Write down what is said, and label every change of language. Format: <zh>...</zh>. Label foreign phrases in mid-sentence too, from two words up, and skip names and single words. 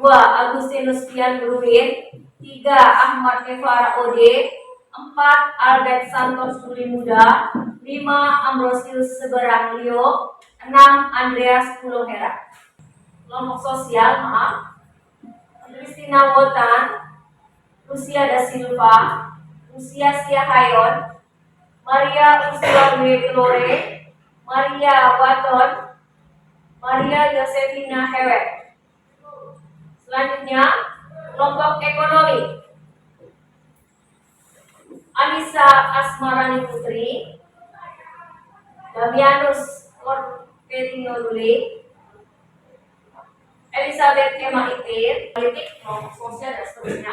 <id>Agustinus Pian Bruin, 3. Ahmad Evara Ode, 4. Albert Santos Tuli Muda, 5. Ambrosius Seberang Leo, 6. Andreas Pulohera. Kelompok sosial, Christina Wotan, Lucia da Silva, Lucia Siahayon, Maria Ursula Lore, Maria Waton, Maria Josefina Hewek. Selanjutnya, kelompok ekonomi, Anissa Asmarani Putri, Fabianus Corperinodule, Elizabeth Emma Itir, politik, kelompok sosial dan seterusnya.</id>